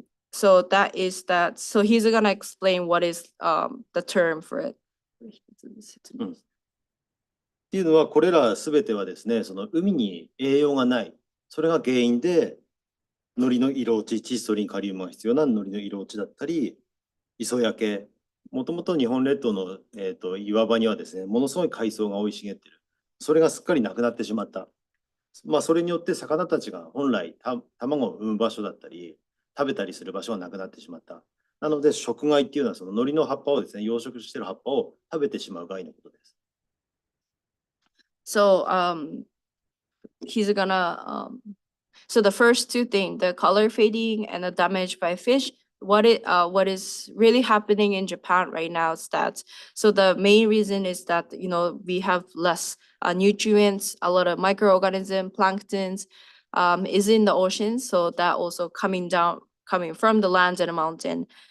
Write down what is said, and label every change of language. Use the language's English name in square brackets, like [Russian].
[English] So that is that. So he's gonna explain what is the term for it. [Japanese] っていうのはこれらすべてはですね、その海に栄養がない、それが原因で海苔の色落ち、窒素リンカリウムが必要な海苔の色落ちだったり、磯焼け、もともと日本列島の、岩場にはですね、ものすごい海藻が生い茂っている。それがすっかりなくなってしまった。まあ、それによって魚たちが本来卵を産む場所だったり、食べたりする場所がなくなってしまった。なので、食害っていうのはその海苔の葉っぱをですね、養殖している葉っぱを食べてしまう害のことです。 [English] So he's gonna so the first two things, the color fading and the damage by fish, what is really happening in Japan right now is that, so the main reason is that, you know, we have less nutrients, a lot of microorganism, planktons is in the ocean, so that also coming from the land and the mountain.